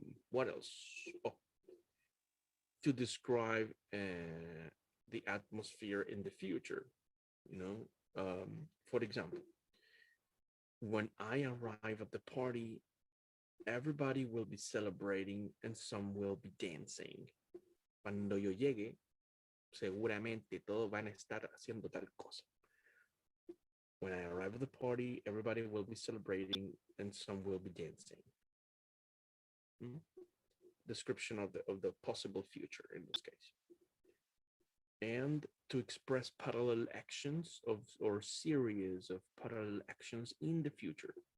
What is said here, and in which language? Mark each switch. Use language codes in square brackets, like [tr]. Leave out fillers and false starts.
[en] What else? Oh, to describe the atmosphere in the future, for example, when I arrive at the party, everybody will be celebrating and some will be dancing. [es] Cuando yo llegue, seguramente todos van a estar haciendo tal cosa. [en] When I arrive at the party, everybody will be celebrating and some will be dancing. Description of the possible future in this case. And to express parallel actions or series of parallel actions in the future.